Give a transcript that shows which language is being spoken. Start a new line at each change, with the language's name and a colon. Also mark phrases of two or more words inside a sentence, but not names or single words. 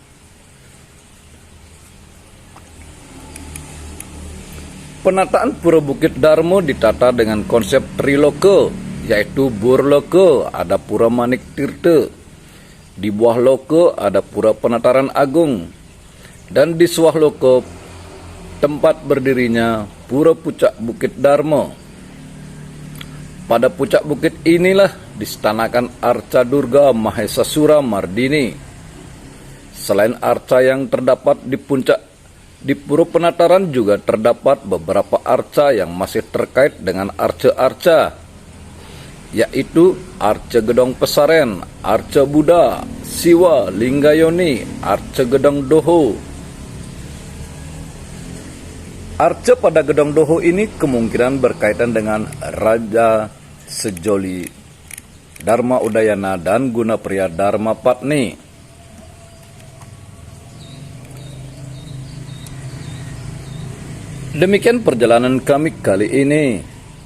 Indonesian: Penataan Pura Bukit Dharma ditata dengan konsep triloka, yaitu Burloka ada Pura Manik Tirta, di Buah Loka ada Pura Penataran Agung, dan di Suah Loka tempat berdirinya Pura Pucak Bukit Dharma. Pada puncak bukit inilah distanakan arca Durga Mahesasura Mardini. Selain arca yang terdapat di Pura Penataran juga terdapat beberapa arca yang masih terkait dengan arca-arca, yaitu Arca Gedong Pesaren, Arca Buddha, Siwa, Linggayoni, Arca Gedong Doho. Arca pada Gedong Doho ini kemungkinan berkaitan dengan Raja Sejoli Dharma Udayana dan Guna Priya Dharmapatni. Demikian perjalanan kami kali ini.